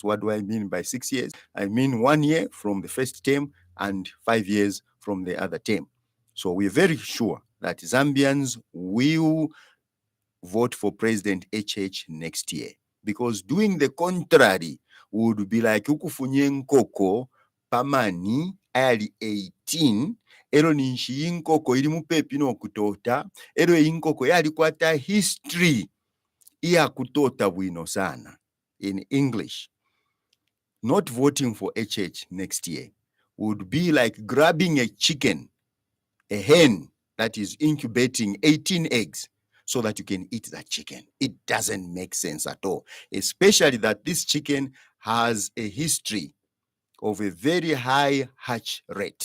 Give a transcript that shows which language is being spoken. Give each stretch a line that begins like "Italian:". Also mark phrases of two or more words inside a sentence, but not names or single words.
English: What do I mean by 6 years? I mean 1 year from the first term and 5 years from the other term. So we're very sure that Zambians will vote for President HH next year, because doing the contrary would be like
Bemba: ukufunye nkoko pamani ali 18 ero ninshi yinkoko iri mupepi n'okutota ero yinkoko yali kwata history iya kutota bwino sana.
English: In English, not voting for HH next year would be like grabbing a chicken, a hen that is incubating 18 eggs so that you can eat that chicken. It doesn't make sense at all, especially that this chicken has a history of a very high hatch rate.